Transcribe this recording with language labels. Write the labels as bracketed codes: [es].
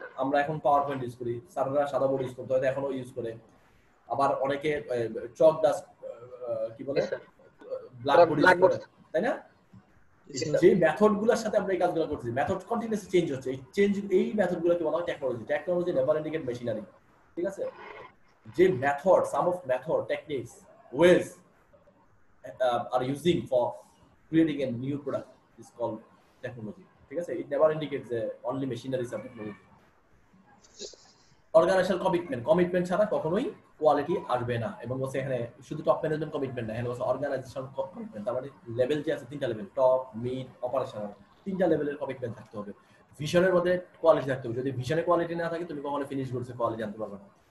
[bn] আমরা এখন power point use করি, সার্ভাররা সাদা বোর্ড ইউজ করতো, হয়তো এখনো ইউজ করে। আবার অনেকে চক ডাস্ট কি বলে ব্ল্যাকবোর্ড ইউজ করে, তাই না? যে মেথডগুলোর সাথে আমরা এই কাজগুলো করছি, মেথড কন্টিনিউয়াসলি চেঞ্জ হচ্ছে। এই মেথডগুলোকে বলা হয় technology. [en] technology never indicate machinery, [bn] ঠিক আছে? [en] যে method, some of method, techniques, ways are using for creating a new product is called technology, [bn] ঠিক আছে? [en] It never indicates only machinery is technology. [bn] Organisational commitment ছাড়া কখনোই কোয়ালিটি আসবে না। এবং বলছে এখানে শুধু টপ ম্যানেজমেন্ট কমিটমেন্ট না, এখানে বলছে অর্গানাইজেশনাল কমিটমেন্ট। তার মানে লেভেল যে আছে 3টা লেভেল, টপ, মিড, অপারেশনাল, 3টা লেভেলের কমিটমেন্ট থাকতে হবে। ভিশনের মধ্যে কোয়ালিটি থাকতে হবে। যদি ভিশনে কোয়ালিটি না থাকে তুমি কখনো ফিনিশ গুডসে কোয়ালিটি আনতে পারবে না।